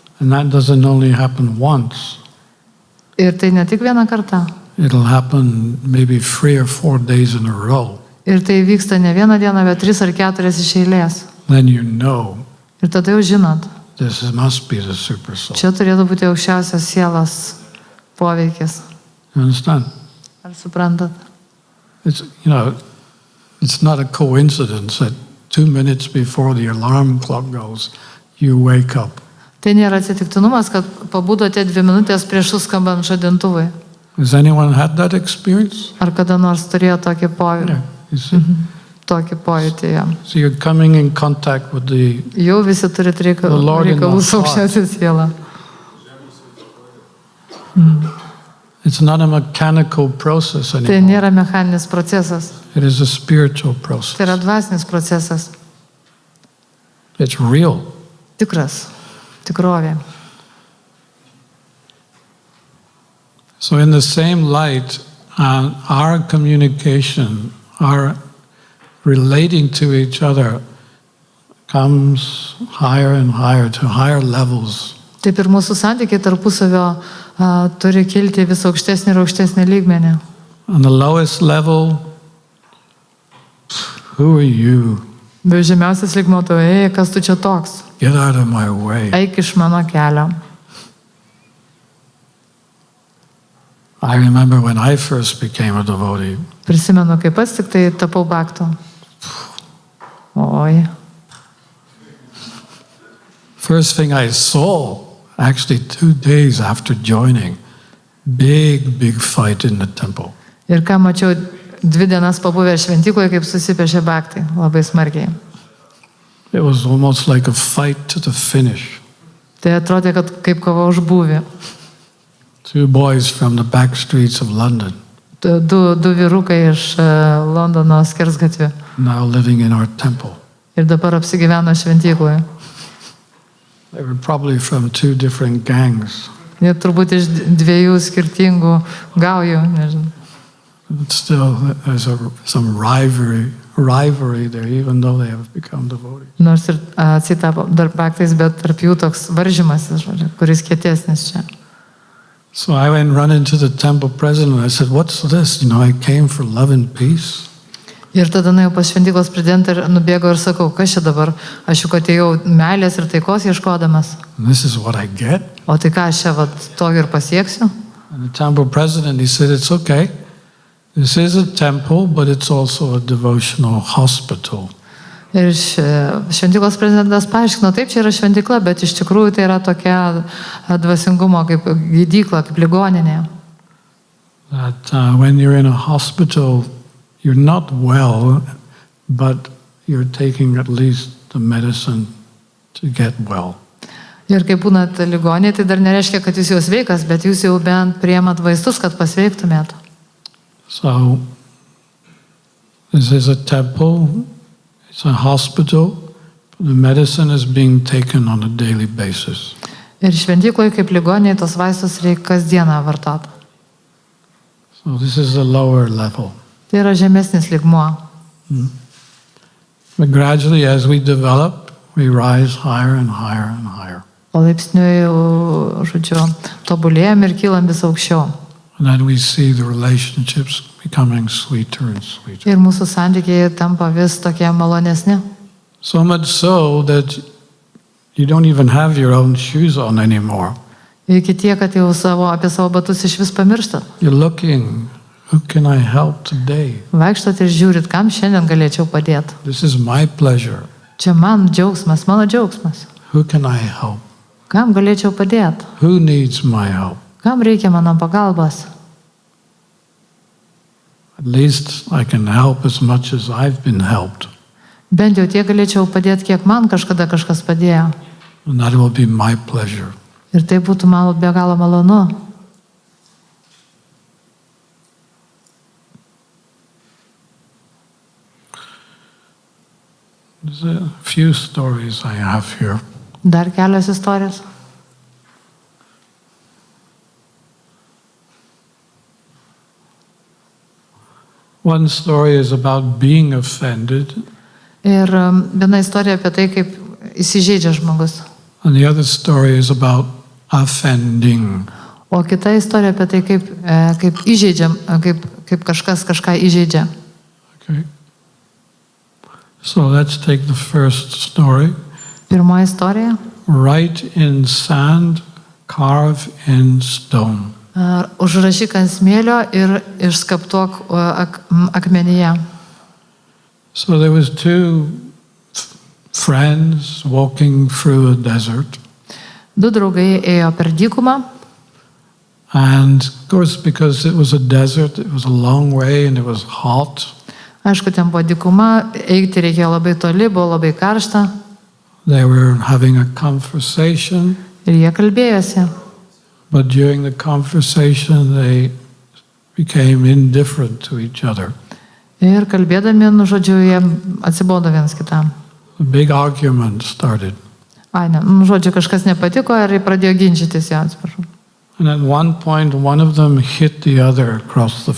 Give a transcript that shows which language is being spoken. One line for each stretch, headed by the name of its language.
English: And that doesn't only happen once.
Lithuanian: Ir tai ne tik vieną kartą.
English: It'll happen maybe 3 or 4 days in a row.
Lithuanian: Ir tai vyksta ne vieną dieną, bet 3 ar 4 iš eilės.
English: Then you know
Lithuanian: Ir tada jau žinot,
English: this must be the super soul.
Lithuanian: čia turėtų būti aukščiausios sielos poveikis.
English: You understand?
Lithuanian: Ar suprantat?
English: It's, it's not a coincidence that 2 minutes before the alarm clock goes, you wake up.
Lithuanian: Tai nėra atsitiktinumas, kad pabudote 2 minutės prieš suskambant žadintuvui.
English: Has anyone had that experience?
Lithuanian: Ar kada nors turėjo tokį pojūtį?
English: Yeah. You see?
Lithuanian: Tokį pojūtį, ja.
English: So you're coming in contact with the
Lithuanian: Jau visi turite reikalų su aukščiausia siela.
English: It's not a mechanical process
Lithuanian: Tai
English: anymore.
Lithuanian: nėra mechaninis procesas,
English: It is a spiritual process.
Lithuanian: tai yra dvasinis procesas.
English: It's real.
Lithuanian: Tikras, tikrovė.
English: So in the same light, our communication, our relating to each other comes higher and higher to higher levels.
Lithuanian: Taip ir mūsų santykiai tarpusavio turi kilti vis aukštesnį ir aukštesnį lygmenį.
English: On the lowest level, who are you?
Lithuanian: Bet žemiausias lygmuo to, kas tu čia toks?
English: Get out of my way.
Lithuanian: Eik iš mano kelio.
English: I remember when I first became a devotee.
Lithuanian: Prisimenu, kaip pats tik tai tapau bhaktu. Oi.
English: First thing I saw, actually 2 days after joining, big fight in the temple.
Lithuanian: Ir ką mačiau 2 dienas pabuvę šventykloje, kaip susipešė bhaktai, labai smarkiai.
English: It was almost like a fight to the finish.
Lithuanian: Tai atrodė, kad kaip kova už būvį.
English: 2 boys from the back streets of London,
Lithuanian: Du vyrukai iš Londono skersgatvių.
English: now living in our temple.
Lithuanian: Ir dabar apsigyveno šventykloje.
English: They were probably from 2 different gangs.
Lithuanian: Jie turbūt iš 2 skirtingų gaujų, nežinau.
English: But still, there's some rivalry there, even though they have become devotees.
Lithuanian: Nors ir atsitapo dar bhaktais, bet tarp jų toks varžymasis, kuris kietesnis čia.
English: So I went run into the temple president and I said, what's this? I came for love and peace.
Lithuanian: Ir tada nuėjau pas šventyklos prezidentą ir nubėgau ir sakau, kas čia dabar? Aš juk atėjau meilės ir taikos ieškodamas.
English: And this is what I get.
Lithuanian: O tai ką aš čia to ir pasieksiu?
English: And the temple president, he said, it's okay. This is a temple, but it's also a devotional hospital.
Lithuanian: Ir šventyklos prezidentas paaiškino, taip, čia yra šventykla, bet iš tikrųjų tai yra tokia dvasingumo kaip gydykla, kaip ligoninė.
English: That when you're in a hospital, you're not well, but you're taking at least the medicine to get well.
Lithuanian: Ir kai būnat ligoninėje, tai dar nereiškia, kad jūs jau sveikas, bet jūs jau bent priemat vaistus, kad pasveiktumėt.
English: So, this is a temple, it's a hospital, the medicine is being taken on a daily basis.
Lithuanian: Ir šventykloje kaip ligoninėje tos vaistus reikia kasdieną vartoti.
English: So this is the lower level.
Lithuanian: Tai yra žemesnis lygmuo.
English: But gradually as we develop, we rise higher and higher and higher.
Lithuanian: O laipsniui, žodžiu, tobulėjam ir kylam vis aukščiau.
English: And then we see the relationships becoming sweeter and sweeter.
Lithuanian: Ir mūsų santykiai tampa vis tokie malonesni.
English: So much so that you don't even have your own shoes on anymore.
Lithuanian: Iki tiek, kad jau apie savo batus iš vis pamirštat.
English: You're looking, who can I help today?
Lithuanian: Vaikštat ir žiūrit, kam šiandien galėčiau padėti.
English: This is my pleasure.
Lithuanian: Čia man džiaugsmas, mano džiaugsmas.
English: Who can I help?
Lithuanian: Kam galėčiau padėti?
English: Who needs my help?
Lithuanian: Kam reikia mano pagalbos?
English: At least I can help as much as I've been helped.
Lithuanian: Bent jau tiek galėčiau padėti, kiek man kažkada kažkas padėjo.
English: And that will be my pleasure.
Lithuanian: Ir tai būtų man be galo malonu.
English: There's a few stories I have here.
Lithuanian: Dar kelios istorijos.
English: One story is about being offended,
Lithuanian: Ir viena istorija apie tai, kaip įsižeidžia žmogus.
English: and the other story is about offending.
Lithuanian: O kita istorija apie tai, kaip įžeidžiam, kaip kažkas kažką įžeidžia.
English: Okay. So let's take the first story.
Lithuanian: Pirmoji istorija.
English: Write in sand, carve in stone.
Lithuanian: užrašyk ant smėlio ir išskaptuok akmenyje.
English: So there was two friends walking through a desert.
Lithuanian: Du draugai ėjo per dykumą.
English: And of course, because it was a desert, it was a long way and it was hot.
Lithuanian: Aišku, ten buvo dykuma, eiti reikėjo labai toli, buvo labai karšta.
English: They were having a conversation.
Lithuanian: Ir jie kalbėjosi.
English: But during the conversation, they became indifferent to each other.
Lithuanian: Ir kalbėdami, žodžiu, jie atsibodo vienas kitam.
English: A big argument started.
Lithuanian: Ne, žodžiu, kažkas nepatiko ir jie pradėjo ginčytis, atsiprašau.
English: And at one point, one of them hit the other across the